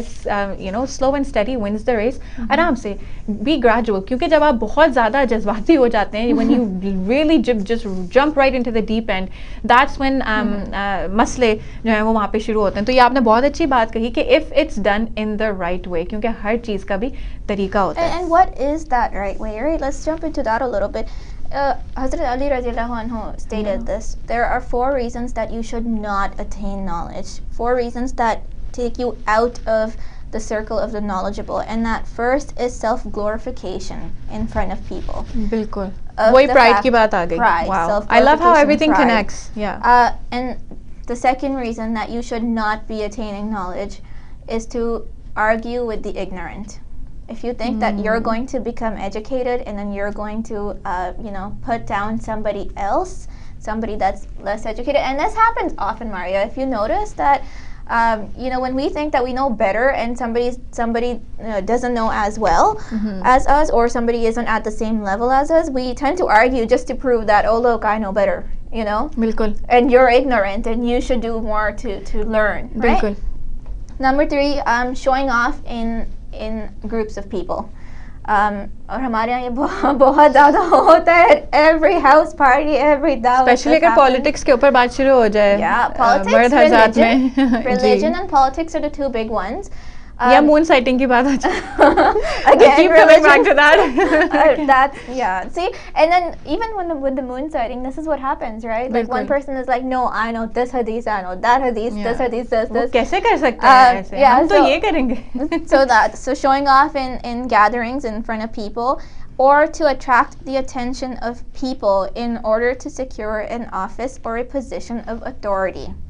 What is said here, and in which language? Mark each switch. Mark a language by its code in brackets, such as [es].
[en] Slow and steady wins the race. [hi] आराम से [en] be gradual, [hi] क्योंकि जब आप बहुत ज़्यादा जज्बाती हो जाते हैं, [en] when you really just jump right into the deep end, that's when [hi] मसले जो है वो वहाँ पे शुरू होते हैं. तो ये आपने बहुत अच्छी बात कही कि [en] if it's done in the right way, [hi] क्योंकि हर चीज़ का भी तरीका होता है. [en] And what is that right way? Right? Let's jump into that a little bit. Hazrat Ali radiallahu anhu stated this. There are 4 reasons that you should not attain knowledge. 4 reasons that take you out of the circle of the knowledgeable. And that first is self-glorification in front of people. [hi] बिल्कुल. वही pride की बात आ गई. [en] Pride, wow. I love how everything pride. connects. Yeah. And the second reason that you should not be attaining knowledge is to argue with the ignorant. If you think that you're going to become educated and then you're going to, put down somebody else, somebody that's less educated, and this happens often, Maria. If you notice that, when we think that we know better and somebody doesn't know as well as us, or somebody isn't at the same level as us, we tend to argue just to prove that, oh look, I know better, [hi] बिल्कुल. [en] and you're ignorant and you should do more to learn, right? [hi] बिल्कुल. [en] Number 3, showing off in groups of people. [hi] और हमारे यहाँ ये बहुत ज़्यादा होता है. [en] Every house party, every दावत. Especially [hi] अगर politics के ऊपर बात शुरू हो जाए. [en] Yeah, politics, religion and politics are the 2 big ones. [hi] या मून साइटिंग की बात हो जाए. [en] Again, keep coming back to that. See, and then even with the moon sighting, this is what happens, right? Like one person is like, no, I know this hadith, I know that hadith, this hadith, this. [hi] कैसे कर सकते हैं ऐसे? हम तो ये करेंगे. [en] So showing off in gatherings in front of people, or to attract the attention of people in order to secure an office or a position of authority.